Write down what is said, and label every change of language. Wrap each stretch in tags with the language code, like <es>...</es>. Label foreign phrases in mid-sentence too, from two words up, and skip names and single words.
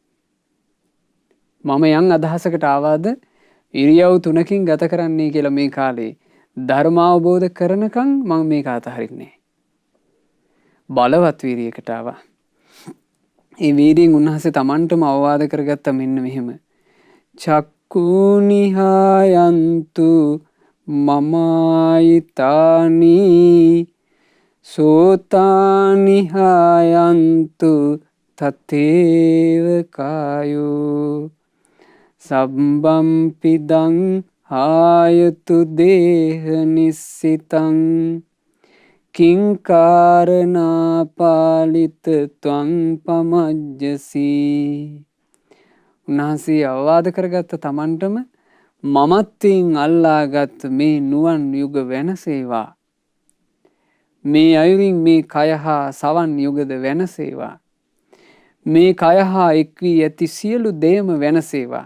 <si>මම යම් අදහසකට ආවාද ඉරියව් 3කින් ගත කරන්නේ කියලා මේ කාලේ ධර්ම අවබෝධ කරනකම් මම මේක අතහරින්නේ. බලවත් වීරියකට ආවා. ඒ වීරියෙන් උන්වහන්සේ තමන්ටම අවවාද කරගත්ත මෙන්න මෙහෙම.</si> <pi>චක්කුනිහායන්තු මමායිතානි සෝතානිහායන්තු තතේව කායෝ සබ්බම්පිදං ආයතු දේහ නිස්සිතං කිංකාරණා පාලිත ත්වං පමජ්ජසී.</pi> <si>උන්වහන්සේ අවවාද කරගත්ත තමන්ටම මමත්වයෙන් අල්ලාගත් මේ නුවන් යුග වෙනසේවා. මේ අයුරින් මේ කය හා සවන් යුගද වෙනසේවා. මේ කය හා එක් වී ඇති සියලු දේම වෙනසේවා.</si>